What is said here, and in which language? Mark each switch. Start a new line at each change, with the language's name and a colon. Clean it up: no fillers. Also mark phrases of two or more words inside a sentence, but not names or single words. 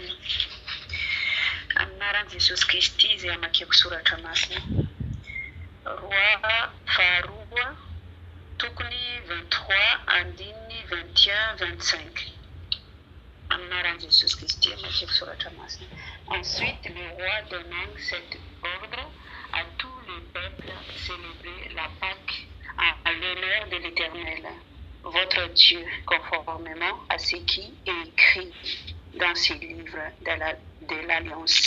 Malagasy: Anaran'i Jesosy Kristy izay amakeko soratra masina. Roa faharoa tokony 23 andininy 21 25. Anaran'i Jesosy Kristy amakeko soratra masina.
French: Ensuite, le roi donnant cet ordre à tous les peuples célébrer la Pâque à l'honneur de l'Éternel, votre Dieu, conformément à ce qui est écrit dans ce livre de l'Alliance.